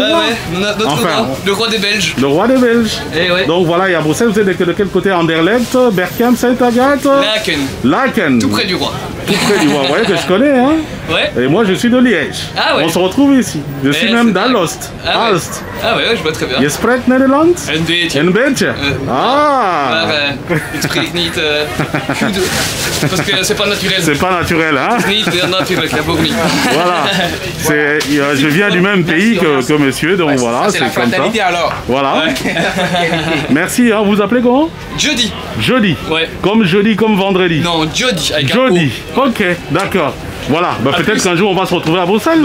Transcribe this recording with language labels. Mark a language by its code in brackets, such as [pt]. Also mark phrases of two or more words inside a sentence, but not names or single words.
[fr] Notre roi, le roi des Belges. Le roi des Belges. Donc voilà, il y a Bruxelles, vous êtes de quel côté? Anderlecht, Berkham, Saint-Agathe? Laken. Laken. Tout près du roi. Tout près du roi, vous voyez que je connais, hein? Ouais. Et moi je suis de Liège. Ah ouais. On se retrouve ici. Je suis même d'Alost. Ah ouais, je vois très bien. [nl] Je spreek Nederlands? Een beetje. Een beetje. Ah. Maar ik spreek niet goed. [fr] Parce que c'est pas naturel. C'est pas naturel, hein? [nl] Niet natuurlijk, [fr] la bournie. Voilà. Je viens du même pays que monsieur, donc voilà, c'est comme ça. Alors. Voilà. Merci, hein. Vous vous appelez comment? Jeudi. Jeudi. Ouais. Comme jeudi, comme vendredi. Non, jeudi. Avec jeudi. Ok, d'accord. Voilà, bah, peut-être qu'un jour on va se retrouver à Bruxelles.